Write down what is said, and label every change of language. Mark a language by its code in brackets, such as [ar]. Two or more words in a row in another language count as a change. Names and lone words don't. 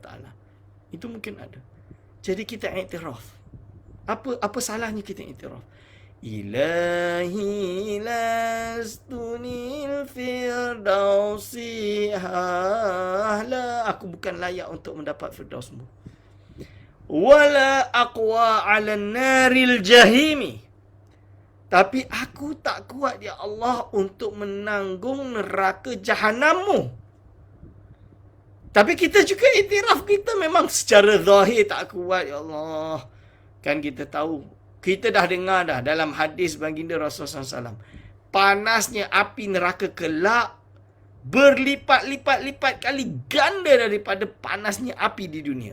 [ms] Itu mungkin ada. Jadi kita iktiraf. Apa salahnya kita iktiraf? [ar] إلهي لست للفردوس أهلا. [ms] Aku bukan layak untuk mendapat firdausmu. [ar] ولا أقوى على نار الجحيم. [ms] Tapi aku tak kuat ya Allah untuk menanggung neraka jahanammu. Tapi kita juga iktiraf kita memang secara zahir tak kuat ya Allah. Kan kita tahu, kita dah dengar dah dalam hadis baginda Rasulullah SAW, panasnya api neraka kelak berlipat-lipat kali ganda daripada panasnya api di dunia.